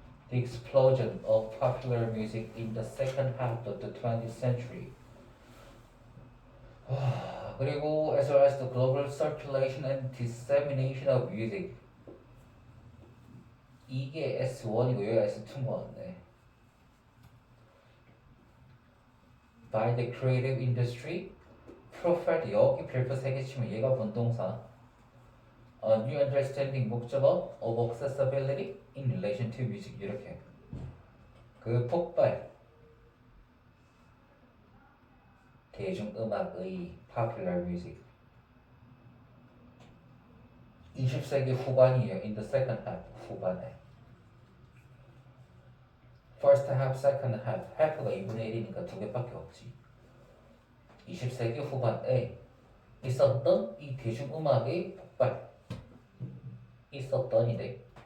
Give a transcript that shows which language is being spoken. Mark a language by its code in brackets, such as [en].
[en] The explosion of popular music in the second half of the 20th century. [ko] 그리고 [en] as well as the global circulation and dissemination of music. [ko] 이게 S1이고 여기가 S2인 것 같네. [en] By the creative industry, profiled [ko] 여기 별표 3개 치면 얘가 분동사. [en] A new understanding [ko] 목적어 [en] of accessibility in relation to music [ko] 이렇게. 그 폭발. 대중음악의 popular music. 20세기 후반이에요. [en] In the second half [ko] 후반에. [en] First half, second half. [ko] half가 2분의 1이니까 두 개밖에 없지. 20세기 후반에 있었던 이 대중음악의 폭발. 있었던이래.